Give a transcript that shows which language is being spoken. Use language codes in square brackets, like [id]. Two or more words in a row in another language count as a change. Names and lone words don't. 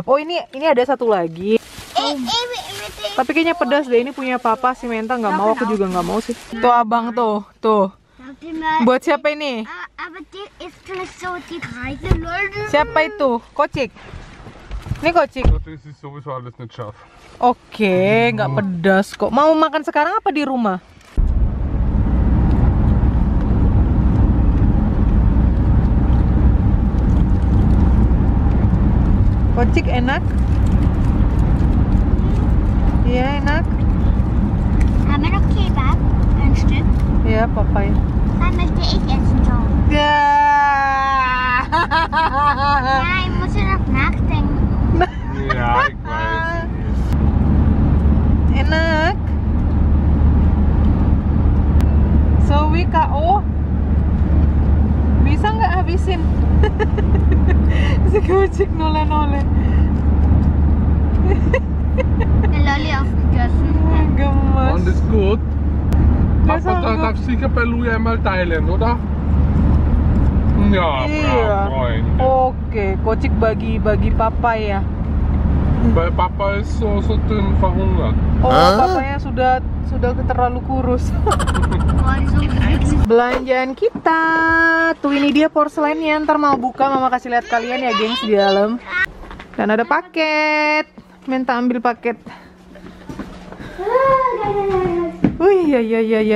[id] Oh, ini ada satu lagi. Tapi kayaknya pedas deh. Ini punya Papa si Menta nggak mau, aku juga nggak mau sih. Tuh Abang tuh. Buat siapa ini? Siapa itu? Kocik. Ini Kocik. [de] Das ist sowieso alles nicht scharf. [id] Oke, nggak pedas kok. Mau makan sekarang apa di rumah? Kocik enak? Iya enak. [de] Haben wir noch Kebab? Ein Stück? [id] Iya, Papa ya. [de] Dann möchte ich essen, Tom. [id] Ya. [de] Ja, ich muss ja noch nachdenken. Ja, ich weiß. [id] Enak. Zoe KO. Bisa nggak habisin? Si Kocik noleh-noleh. [de] Der Lolli aufgegessen. [id] Gemes. [de] Und ist gut. Das Papa haben wir- darf sicher bei Louis einmal teilen, oder? Ja, [id] Iya. [de] brav, Freund. [id] Oke, Kocik bagi Papa ya. [de] Weil Papa ist so dünn verhungert. [id] Oh, Papanya sudah terlalu kurus. Belanjaan kita. Tuh ini dia porselennya. Ntar mau buka, Mama kasih lihat kalian ya, gengs, di dalam. Dan ada paket. Minta ambil paket. Wih, ya.